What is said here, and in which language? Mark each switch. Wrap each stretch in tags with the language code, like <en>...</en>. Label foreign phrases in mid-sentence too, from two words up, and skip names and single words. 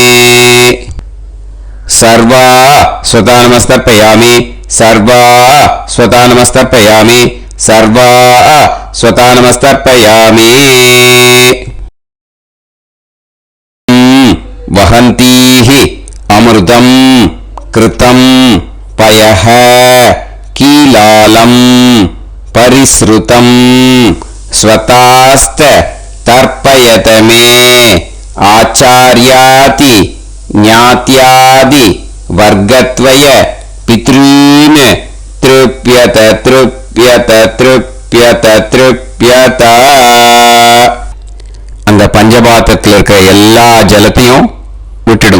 <sa>सर्वा स्वता नमस्तर्पयामि सर्वा स्वता नमस्तर्पयामि सर्वा स्वता नमस्तर्पयामि वहन्तीः अमृतं कृतं पयः कीलालं परिसृतं स्वतास्त तर्पयत मे आचार्यादि ज्ञात्यादि वर्गद्वय पितॄन् तृप्यत तृप्यत तृप्यत तृप्यत.</sa> <ta>அந்த பஞ்சபாத்திரத்தில் இருக்கிற எல்லா ஜலத்தையும் விட்டுடுங்க.</ta>